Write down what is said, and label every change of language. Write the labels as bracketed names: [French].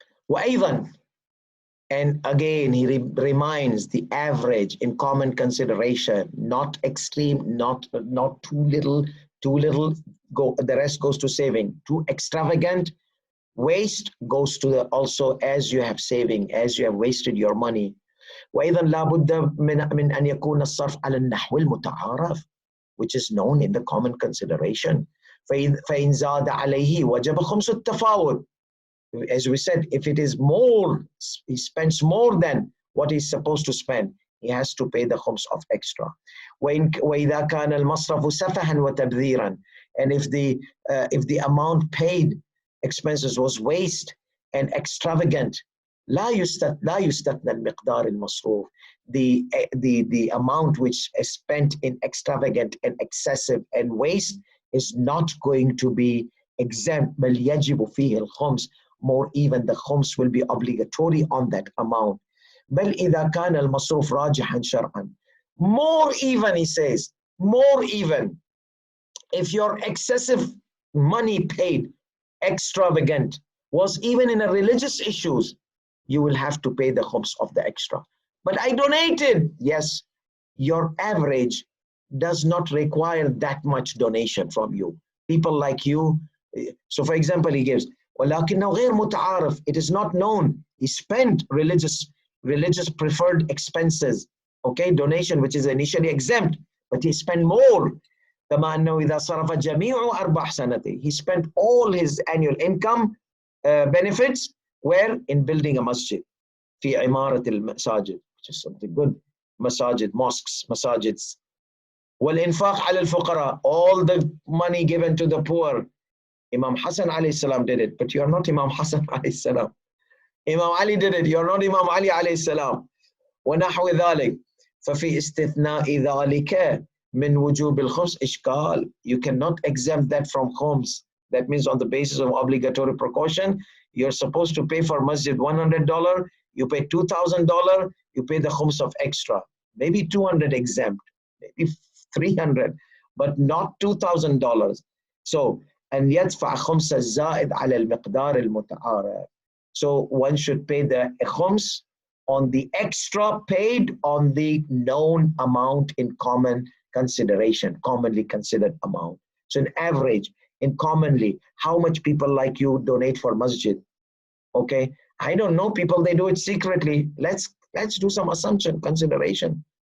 [Arabic] وأيضا, [English] and again he reminds the average in common consideration, not extreme, not too little, go, the rest goes to saving. Too extravagant, waste goes to the also as you have saving, as you have wasted your money. [Arabic] وأيضا لابد من أن يكون الصرف على النحو المتعارف, [English] which is known in the common consideration. [Arabic] فإن زاد عليه وجب خمس التفاوت. [English] As we said, if it is more, he spends more than what he's supposed to spend, he has to pay the khums of extra. [Arabic] وإذا كان المصرف سفها وتبذيرا, [English] and if the amount paid expenses was waste and extravagant, [Arabic] لا يستثنى المقدار المصروف. [English] The amount which is spent in extravagant and excessive and waste is not going to be exempt. [Arabic] بل يجب فيه الخمس. [English] More even, the khums will be obligatory on that amount. [Arabic] بل إذا كان المصروف راجحا شرعا. [English] More even, he says, more even, if your excessive money paid, extravagant, was even in a religious issues, you will have to pay the khums of the extra. But I donated. Yes, your average does not require that much donation from you. People like you. So for example, he gives, [Arabic] ولكنه غير متعارف. [English] It is not known. He spent religious preferred expenses. Okay, donation which is initially exempt, but he spent more. [Arabic] كما أنه إذا صرف جميع أرباح سنته. [English] He spent all his annual income benefits where in building a masjid. [Arabic] في عمارة المساجد, [English] which is something good. Masajid, mosques, masajids. [Arabic] والإنفاق على الفقراء. [English] All the money given to the poor. Imam Hassan alayhi salam did it, but you are not Imam Hassan alayhi salam. Imam Ali did it, you are not Imam Ali alayhi salam. [Arabic] ونحو ذلك. ففي استثناء ذلك من وجوب الخمس إشكال. [English] You cannot exempt that from khums. That means on the basis of obligatory precaution, you're supposed to pay for masjid $100, you pay $2,000, you pay the khums of extra. Maybe 200 exempt, maybe 300, but not $2,000. So, and [Arabic] يدفع خمس الزائد على المقدار المتعارف. [English] So one should pay the khums on the extra paid on the known amount in common consideration, commonly considered amount. So in average, in commonly, how much people like you donate for masjid? Okay, I don't know people, they do it secretly. Let's do some assumption, consideration.